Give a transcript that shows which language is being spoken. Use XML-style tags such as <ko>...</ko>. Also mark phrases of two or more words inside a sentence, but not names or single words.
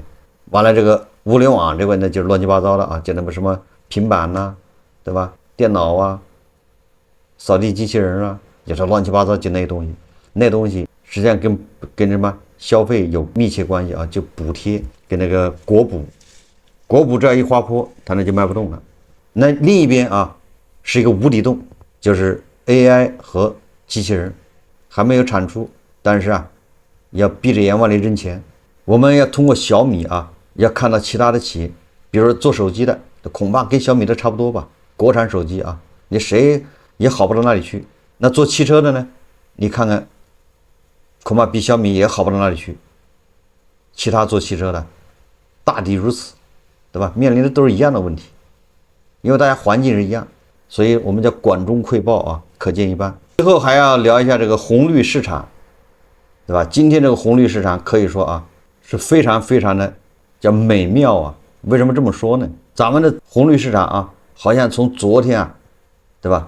<zh>完了這個物聯網這個呢，就是亂七八糟的啊，就那麼什麼平板吶，對吧？電腦啊，掃地機器人啊，就是亂七八糟就那些東西，那東西實際上跟什麼消費有密切關係啊，就補貼跟那個國補這樣一滑坡，它那就賣不動了。那另一邊啊，是一個無底洞，就是 AI 和機器人還沒有產出，但是啊，要閉着眼往裡扔錢。我們要通過小米啊，要看到其他的企業，比如說做手機的，恐怕跟小米的差不多吧。國產手機啊，你誰也好不到哪裡去。那做汽車的呢，你看看，恐怕比小米也好不到哪裡去。其他做汽車的，大抵如此，對吧？面臨的都是一樣的問題，因為大家環境是一樣，所以我們叫管中窺豹啊，可見一斑。最後還要聊一下這個紅綠市場，對吧？今天這個紅綠市場可以說啊，是非常非常的叫美妙啊！為什麼這麼說呢？咱們的紅綠市場啊，好像從昨天啊，對吧？</zh>